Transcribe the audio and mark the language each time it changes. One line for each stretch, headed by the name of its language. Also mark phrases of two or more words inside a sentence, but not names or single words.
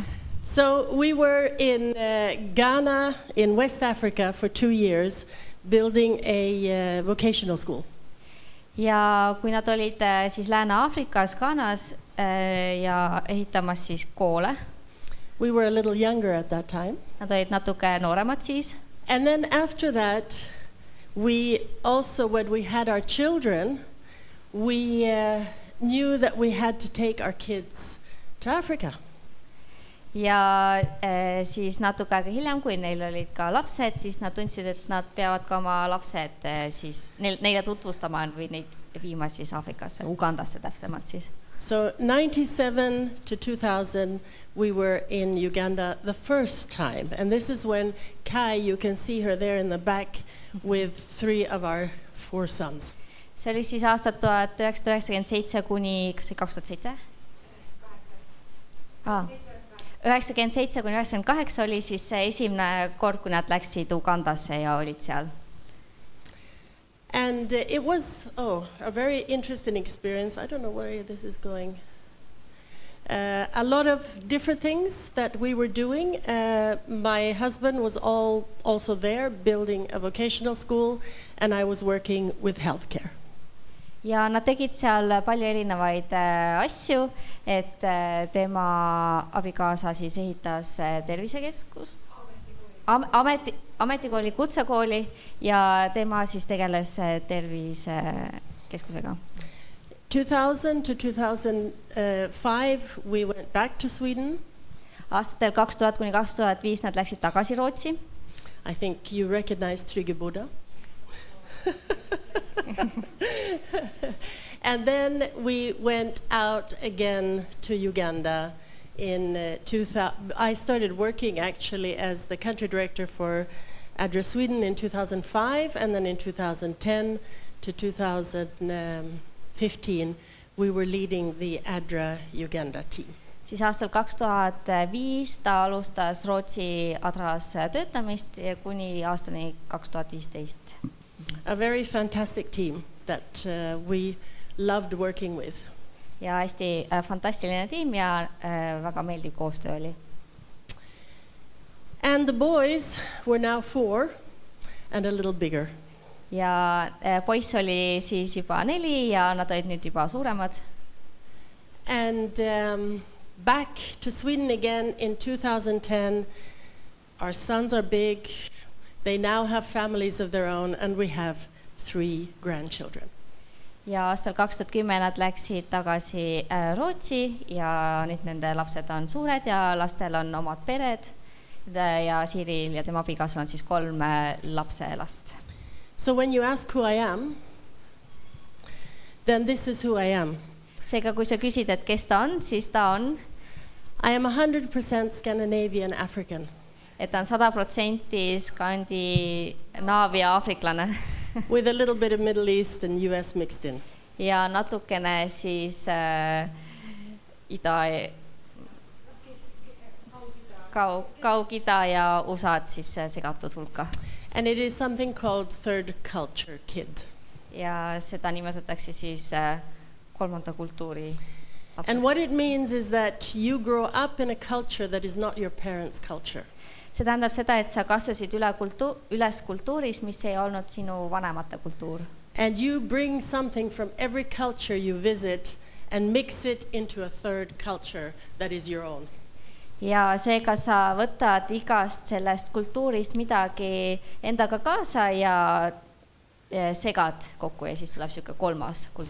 Estonian: So we were in Ghana in West Africa for 2 years building a vocational school. Ja kui nad olid siis Lääne-Aafrikas, Ghanas ja ehitamas siis koole.
English: We were a little younger at that time.
Estonian: Nad olid natuke nooremad siis.
English: And then after that, we also, when we had our children, we knew that we had to take our kids to Africa.
Estonian: Ja siis natuke aega hiljem, kui neil olid ka lapsed, siis nad tundsid, et nad peavad ka oma lapsed siis neile tutvustama või neid viima siis Aafrikasse, Ugandasse täpsemalt siis.
English: So 97 to 2000, we were in Uganda the first time. And this is when Kai, you can see her there in the back with 3 of our 4 sons.
Estonian: See oli siis aastat 1997 kuni, kas see 2007? 97 kuni 98 oli siis see esimene kord, kui nad läksid Ugandasse ja olid seal.
English: And it was a very interesting experience. I don't know where this is going. A lot of different things that we were doing. My husband was also there building a vocational school, and I was working with healthcare.
Estonian: Ja nad tegid seal palju erinevaid asju, et tema abikaasa siis ehitas tervisekeskust, ametikooli, kutsekooli ja tema siis tegeles tervisekeskusega.
English: 2000 to 2005 we went back to Sweden.
Estonian: Aastatel 2000 kuni 2005 nad läksid tagasi Rootsi.
English: I think you recognize Tryggebuda. And then we went out again to Uganda in 2000. I started working actually as the country director for ADRA Sweden in 2005, and then in 2010 to 2015 we were leading the ADRA Uganda team.
Estonian: Siis aastal 2005 ta alustas Rootsi ADRAs töötamist kuni aastani 2015.
English: A very fantastic team that we loved working with.
Estonian: Ja hästi fantastiline tiim ja väga meeldiv koostöö oli.
English: And the boys were now 4 and a little bigger.
Estonian: Ja poiss oli siis juba 4 ja nad olid nüüd juba suuremad.
English: And back to Sweden again in 2010. Our sons are big. They now have families of their own, and we have 3 grandchildren.
Estonian: Ja aastal 2010 nad läksid tagasi Rootsi ja nüüd nende lapsed on suured ja lastel on omad pered ja Siiril ja tema abikaasal on siis 3 lapselast.
English: So when you ask who I am, then this is who I am.
Estonian: Seega kui sa küsid, et kes ta on, siis ta on.
English: I am 100% Scandinavian African.
Estonian: Et ta on 100% Skandinaavia aafriklane.
English: With a little bit of Middle East and US mixed in.
Estonian: Ja natukene siis Kaug-Ida ja USA-d siis segatud hulka.
English: And it is something called third culture kid.
Estonian: Ja seda nimetatakse siis kolmanda kultuuri lapseks.
English: And what it means is that you grow up in a culture that is not your parents' culture.
Estonian: See tähendab seda, et sa kasvasid üles kultuuris, mis ei olnud sinu vanemate kultuur.
English: And you bring something from every culture you visit and mix it into a third culture that is your own.
Estonian: Ja seega sa võtad igast sellest kultuurist midagi endaga kaasa ja segad kokku ja siis tuleb siuke kolmas kultuur.